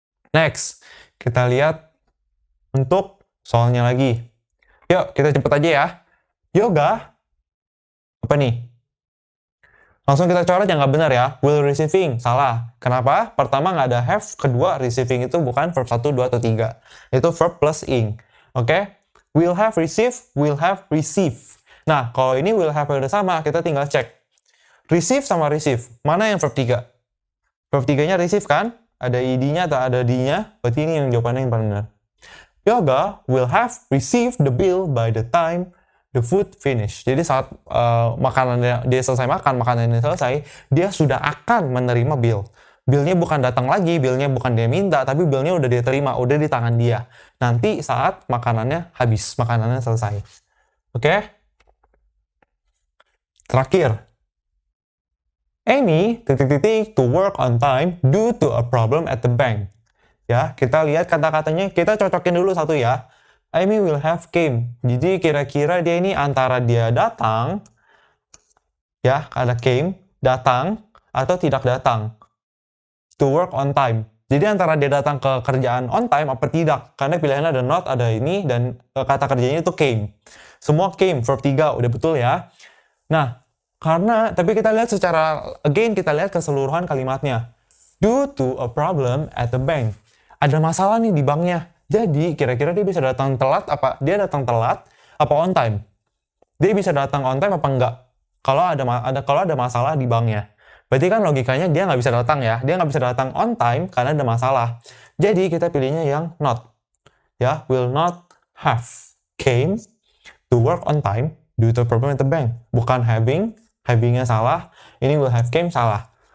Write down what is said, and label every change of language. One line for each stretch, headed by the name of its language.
Indonesian: Next, kita lihat untuk soalnya lagi. Yuk, kita cepet aja ya. Yoga. Apa nih? Langsung kita coret yang nggak benar ya. Will receiving, salah. Kenapa? Pertama nggak ada have, kedua receiving itu bukan verb 1, 2, atau 3. Itu verb plus ing. Oke?
English: Will have receive, will have receive.
Indonesian: Nah, kalau ini will have udah sama, kita tinggal cek. Receive sama receive, mana yang verb 3? Verb 3-nya receive kan? Ada id-nya atau ada d-nya, berarti ini yang jawabannya yang paling benar.
English: Yoga will have received the bill by the time the food finish.
Indonesian: Jadi saat makanannya dia selesai makan, makanannya selesai, dia sudah akan menerima bill. Billnya bukan datang lagi, billnya bukan dia minta, tapi billnya udah dia terima, udah di tangan dia. Nanti saat makanannya habis, makanannya selesai. Oke? Terakhir.
English: Amy, to work on time due to a problem at the bank.
Indonesian: Ya, kita lihat kata-katanya, kita cocokin dulu satu ya.
English: Amy will have came.
Indonesian: Jadi kira-kira dia ini antara dia datang, ya, ada came, datang, atau tidak datang.
English: To work on time.
Indonesian: Jadi antara dia datang ke kerjaan on time apa tidak. Karena pilihannya ada not, ada ini, dan kata kerjanya itu came. Semua came, verb 3, udah betul ya. Nah, tapi kita lihat kita lihat keseluruhan kalimatnya.
English: Due to a problem at the bank.
Indonesian: Ada masalah nih di banknya. Jadi, kira-kira dia bisa datang telat apa? Dia datang telat apa on time? Dia bisa datang on time apa enggak? Kalau ada masalah di banknya. Berarti kan logikanya dia nggak bisa datang ya. Dia nggak bisa datang on time karena ada masalah. Jadi, kita pilihnya yang not. Ya,
English: will not have came to work on time due to a problem at the bank.
Indonesian: Bukan having-nya salah. Ini will have came salah.